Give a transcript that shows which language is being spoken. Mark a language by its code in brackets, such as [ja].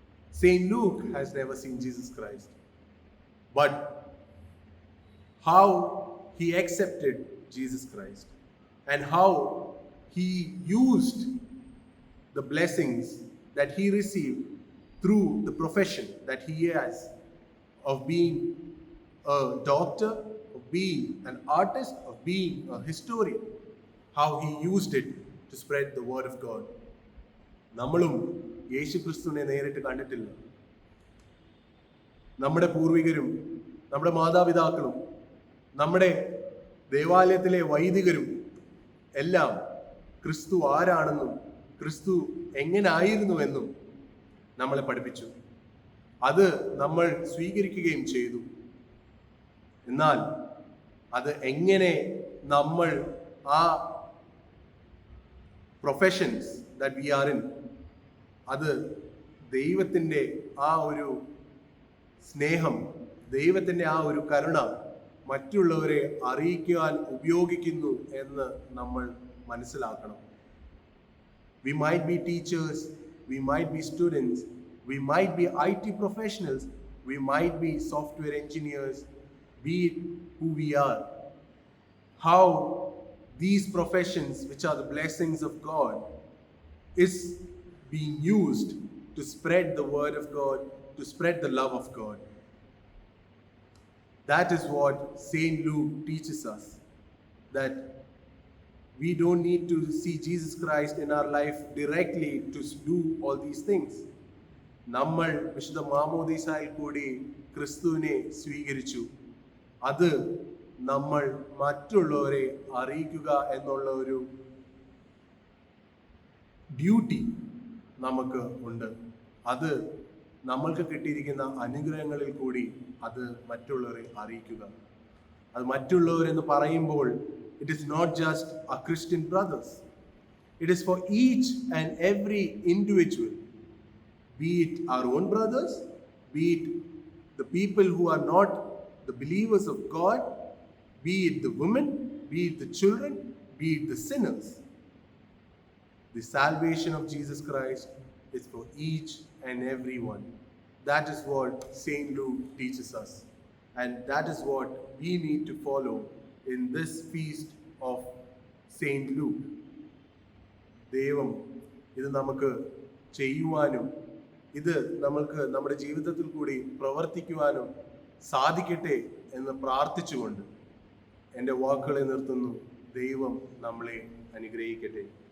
[en] Saint Luke has never seen Jesus Christ. But how he accepted Jesus Christ and how he used the blessings that he received through the profession that he has of being a doctor, of being an artist, of being a historian, how he used it to spread the word of God. [ml] നമ്മളും യേശു ക്രിസ്തുവിനെ നേരിട്ട് കണ്ടിട്ടില്ല. നമ്മുടെ പൂർവികരും നമ്മുടെ മാതാപിതാക്കളും നമ്മുടെ ദേവാലയത്തിലെ വൈദികരും എല്ലാം ക്രിസ്തു ആരാണെന്നും ക്രിസ്തു എങ്ങനായിരുന്നുവെന്നും നമ്മളെ പഠിപ്പിച്ചു. അത് നമ്മൾ സ്വീകരിക്കുകയും ചെയ്തു. എന്നാൽ അത് എങ്ങനെ നമ്മൾ ആ [en] professions that we are in, [ml] അത് ദൈവത്തിൻ്റെ ആ ഒരു സ്നേഹം, ദൈവത്തിൻ്റെ ആ ഒരു കരുണ മറ്റുള്ളവരെ അറിയിക്കാൻ ഉപയോഗിക്കുന്നു എന്ന് നമ്മൾ മനസ്സിലാക്കണം. [en] We might be teachers, we might be students, we might be IT professionals, we might be software engineers, be it who we are. How these professions, which are the blessings of God, is being used to spread the word of God, to spread the love of God. That is what Saint Luke teaches us, that we don't need to see Jesus Christ in our life directly to do all these things. [ml] നമ്മൾ വിശുദ്ധ മാമോദീസായിൽ കൂടി ക്രിസ്തുവിനെ സ്വീകരിച്ചു. അത് നമ്മൾ മറ്റുള്ളവരെ അറിയിക്കുക എന്നുള്ള ഒരു ഡ്യൂട്ടി നമുക്ക് ഉണ്ട്. അത് നമ്മൾക്ക് കിട്ടിയിരിക്കുന്ന അനുഗ്രഹങ്ങളിൽ കൂടി അത് മറ്റുള്ളവരെ അറിയിക്കുക. അത് മറ്റുള്ളവരെന്ന് പറയുമ്പോൾ [en] it is not just our Christian brothers. It is for each and every individual, be it our own brothers, be it the people who are not the believers of God, be it the women, be it the children, be it the sinners. The salvation of Jesus Christ is for each and every one. That is what Saint Luke teaches us, and that is what we need to follow in this feast of Saint Luke. [ml] ദൈവം ഇത് നമുക്ക് ചെയ്യുവാനും ഇത് നമ്മൾക്ക് നമ്മുടെ ജീവിതത്തിൽ കൂടി പ്രവർത്തിക്കുവാനും സാധിക്കട്ടെ എന്ന് പ്രാർത്ഥിച്ചുകൊണ്ട് എൻ്റെ വാക്കുകളെ നിർത്തുന്നു. ദൈവം നമ്മളെ അനുഗ്രഹിക്കട്ടെ.